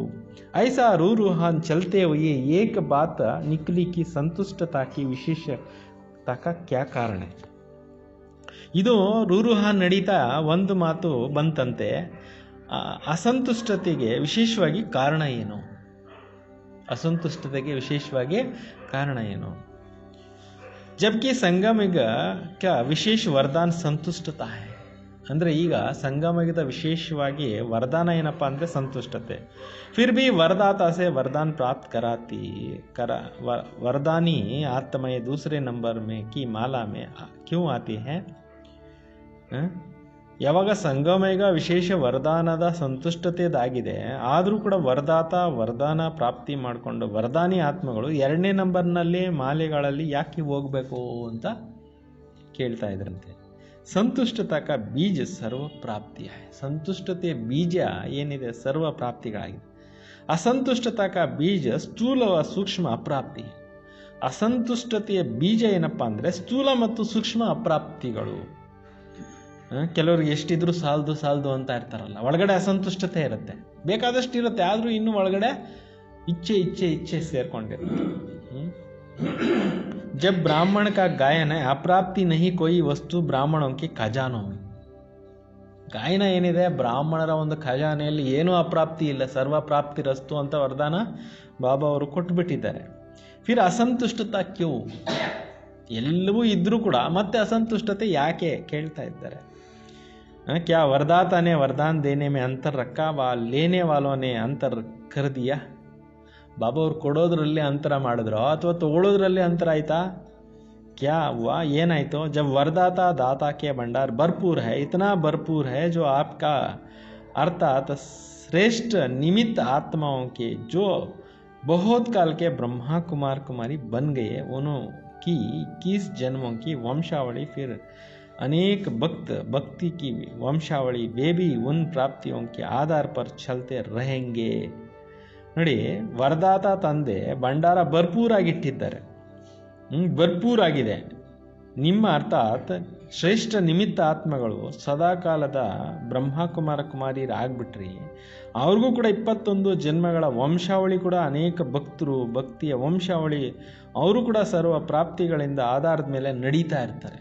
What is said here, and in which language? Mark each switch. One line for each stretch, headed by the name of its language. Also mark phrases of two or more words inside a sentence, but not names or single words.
Hindi: ऐसा रूहान चलते हुए एक बात निकली कि संतुष्टता की विशेषता का क्या कारण.
Kannada: ಇದು ರೂಹಾನ್ ನಡೀತಾ ಒಂದು ಮಾತು ಬಂತಂತೆ, ಅಸಂತುಷ್ಟತೆಗೆ ವಿಶೇಷವಾಗಿ ಕಾರಣ ಏನು? असंतुष्टತೆಗೆ ವಿಶೇಷವಾಗಿ ಕಾರಣ ಏನು?
Hindi: जबकि संगमयुग का विशेष वरदान संतुष्टता है.
Kannada: ಅಂದರೆ ಈಗ ಸಂಗಮಯುಗದ ವಿಶೇಷವಾಗಿ ವರದಾನ ಏನಪ್ಪ ಅಂದರೆ ಸಂತುಷ್ಟತೆ.
Hindi: फिर भी वरदाता से वरदान प्राप्त वरदानी आत्माएं दूसरे नंबर में की माला में क्यों आती है?
Kannada: ಯಾವಾಗ ಸಂಗಮಯುಗ ವಿಶೇಷ ವರದಾನದ ಸಂತುಷ್ಟತೆದಾಗಿದೆ, ಆದರೂ ಕೂಡ ವರದಾನ ಪ್ರಾಪ್ತಿ ಮಾಡಿಕೊಂಡು ವರದಾನಿ ಆತ್ಮಗಳು 2ನೇ ನಂಬರ್ನಲ್ಲಿ ಮಾಲೆಗಳಲ್ಲಿ ಯಾಕೆ ಹೋಗಬೇಕು ಅಂತ ಕೇಳ್ತಾ ಇದ್ರಂತೆ.
Hindi: संतुष्टता का बीज सर्व प्राप्ति.
Kannada: ಸಂತುಷ್ಟತೆಯ ಬೀಜ ಏನಿದೆ ಸರ್ವ ಪ್ರಾಪ್ತಿಗಳಾಗಿದೆ.
Hindi: असंतुष्टता का बीज स्थूल सूक्ष्म अप्राप्ति.
Kannada: ಅಸಂತುಷ್ಟತೆಯ ಬೀಜ ಏನಪ್ಪ ಅಂದರೆ ಸ್ಥೂಲ ಮತ್ತು ಸೂಕ್ಷ್ಮ ಅಪ್ರಾಪ್ತಿಗಳು. ಕೆಲವರಿಗೆ ಎಷ್ಟಿದ್ರು ಸಾಲದು ಅಂತ ಇರ್ತಾರಲ್ಲ, ಒಳಗಡೆ ಅಸಂತುಷ್ಟತೆ ಇರುತ್ತೆ, ಬೇಕಾದಷ್ಟು ಇರುತ್ತೆ, ಆದರೂ ಇನ್ನೂ ಒಳಗಡೆ ಇಚ್ಛೆ ಸೇರ್ಕೊಂಡಿರುತ್ತೆ.
Hindi: जब ब्राह्मण का गायन है अप्राप्ति नहीं कोई वस्तु ब्राह्मणों के खजानों में.
Kannada: ಗಾಯನ ಏನಿದೆ ಬ್ರಾಹ್ಮಣರ ಒಂದು ಖಜಾನೆಯಲ್ಲಿ ಏನೂ ಅಪ್ರಾಪ್ತಿ ಇಲ್ಲ, ಸರ್ವ ಪ್ರಾಪ್ತಿ ರಸ್ತು ಅಂತ ವರದಾನ ಬಾಬಾ ಅವರು ಕೊಟ್ಟುಬಿಟ್ಟಿದ್ದಾರೆ.
Hindi: फिर असंतुष्टता क्यूँ?
Kannada: ಎಲ್ಲವೂ ಇದ್ರೂ ಕೂಡ ಮತ್ತೆ ಅಸಂತುಷ್ಟತೆ ಯಾಕೆ ಕೇಳ್ತಾ ಇದ್ದಾರೆ.
Hindi: क्या वरदाता ने वरदान देने में अंतर रखा व लेने वालों ने अंतर कर दिया?
Kannada: ಬಾಬಾ ಅವ್ರು ಕೊಡೋದ್ರಲ್ಲಿ ಅಂತರ ಮಾಡಿದ್ರೋ ಅಥವಾ ತಗೊಳ್ಳೋದ್ರಲ್ಲಿ ಅಂತರ ಆಯ್ತಾ?
Hindi: क्या हुआ? ಏನಾಯ್ತು? जब वरदाता दाता के भंडार भरपूर है, इतना भरपूर है जो आपका अर्थात श्रेष्ठ निमित्त आत्माओं के जो बहुत काल के ब्रह्मा कुमार कुमारी बन गए, उनकी 21 जन्मों की वंशावली, फिर अनेक भक्ति की वंशावली, वे भी उन प्राप्तियों के आधार पर चलते रहेंगे.
Kannada: ನೋಡಿ, ವರದಾತ ತಂದೆ ಭಂಡಾರ ಭರ್ಪೂರಾಗಿಟ್ಟಿದ್ದಾರೆ, ಭರ್ಪೂರಾಗಿದೆ. ನಿಮ್ಮ ಅರ್ಥಾತ್ ಶ್ರೇಷ್ಠ ನಿಮಿತ್ತ ಆತ್ಮಗಳು ಸದಾಕಾಲದ ಬ್ರಹ್ಮಕುಮಾರ ಕುಮಾರಿಯರಾಗ್ಬಿಟ್ರಿ. ಅವ್ರಿಗೂ ಕೂಡ 21 ಜನ್ಮಗಳ ವಂಶಾವಳಿ ಕೂಡ ಅನೇಕ ಭಕ್ತರು, ಭಕ್ತಿಯ ವಂಶಾವಳಿ, ಅವರು ಕೂಡ ಸರ್ವ ಪ್ರಾಪ್ತಿಗಳಿಂದ ಆಧಾರದ ಮೇಲೆ ನಡೀತಾ ಇರ್ತಾರೆ.